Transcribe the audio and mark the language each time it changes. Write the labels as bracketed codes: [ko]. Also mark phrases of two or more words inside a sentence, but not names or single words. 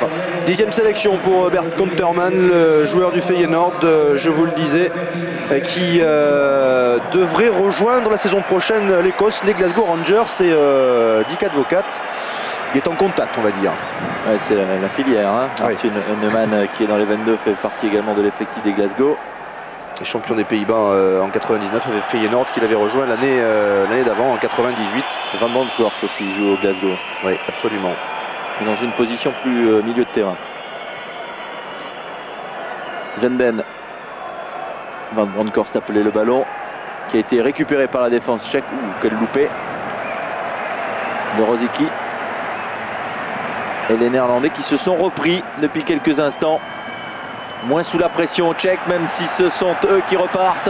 [fr] 10e sélection pour Bert Conterman, le joueur du Feyenoord, je vous le disais, qui devrait rejoindre la saison prochaine l'Écosse, les Glasgow Rangers et Dick Advocat. Il est en contact, on va dire. Ouais, c'est la filière. Hein. Oui. Martin Neumann, qui est dans les 22, fait partie également de l'effectif des Glasgow. Les champions des Pays-Bas en 99 avec Feyenoord qui l'avait rejoint l'année d'avant, en 98. Van Bronckhorst aussi joue au Glasgow. Oui, absolument. Mais dans une position plus milieu de terrain. Zenden. Van Bronckhorst a appelé le ballon, qui a été récupéré par la défense tchèque. Quel loupé de Rosicky. Et les Néerlandais qui se sont repris depuis quelques instants. Moins sous la pression tchèque, même si ce sont eux qui repartent.